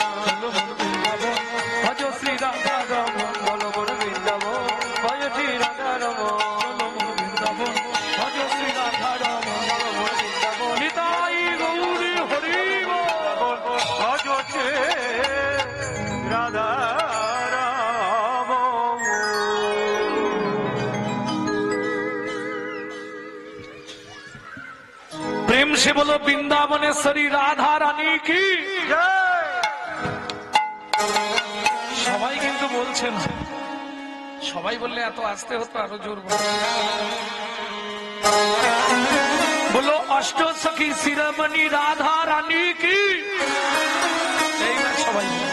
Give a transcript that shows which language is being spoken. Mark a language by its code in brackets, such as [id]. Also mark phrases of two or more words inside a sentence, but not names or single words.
[bn] ভজ শ্রী রাধা রমন বল মোর বৃন্দাবন ভজ শ্রী রাধা রমন বৃন্দাবন ভজ শ্রী রাধা রমন বল মোর বৃন্দাবন নিতাই গৌরী হরি ভজ শ্রী রাধা [hi] प्रेम से बोलो वृंदावनेश्वरी राधा रानी की [bn] সবাই কিন্তু বলছেন সবাই বললে এত আসতে হতো আরো জোর বলো অষ্ট সখী শিরোমণি রাধা রানী কি এই না সবাই